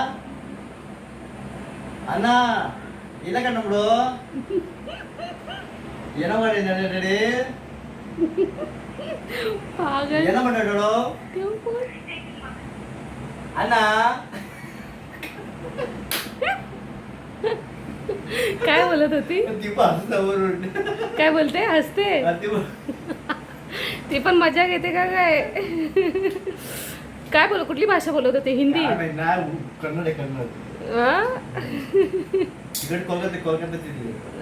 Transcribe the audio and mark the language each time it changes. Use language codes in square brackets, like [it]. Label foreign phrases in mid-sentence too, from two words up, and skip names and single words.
[ta] அண்ணா என்ன கண்ணு என்ன பண்ணி என்ன பண்ணட்டும் அண்ணா [mr] काय बोलत होती? ती पासून काय बोलते? हसते. ती पण मजा घेते का काय? काय बोल, कुठली भाषा बोलत होते? हिंदी? कन्नड आहे, कन्नड. तिकडे कोलकाता तिथे.